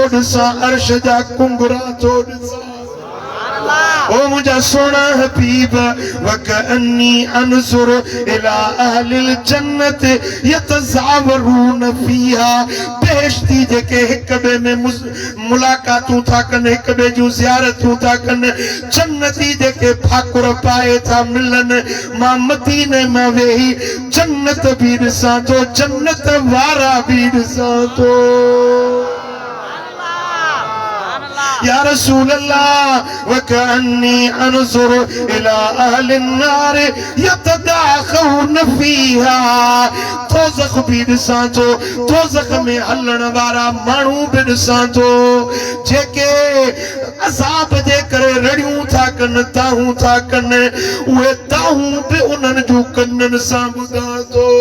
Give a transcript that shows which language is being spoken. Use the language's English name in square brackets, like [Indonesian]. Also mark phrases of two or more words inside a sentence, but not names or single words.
[Sindhi] ॾिसां अर्श जा कुंगरा थो ॾिसां ओ मुझा सोना हबीब [Arabic] وكأني أنظر إلى أهل الجنة يتزاورون فيها [Sindhi] बेहश्ती जेके हिक बे में मुलाकातूं था कनि हिक बे जूं ज़ियारतूं था कनि जन्नती जेके फाकुर पाए था मिलन मां मदीने में वेही जन्नत भी ॾिसां थो जन्नत वारा भी ॾिसां थो। [Arabic] يا رسول الله وكأني أنظر إلى أهل النار يتداخلون فيها [Sindhi] दोज़ख भी ॾिसां थो दोज़ख में हलण वारा माण्हू भी ॾिसां थो जेके अज़ाब जे करे रड़ियूं था कनि ताहूं था कनि उहे ताहूं भी उन्हनि जूं कननि सां ॿुधां थो।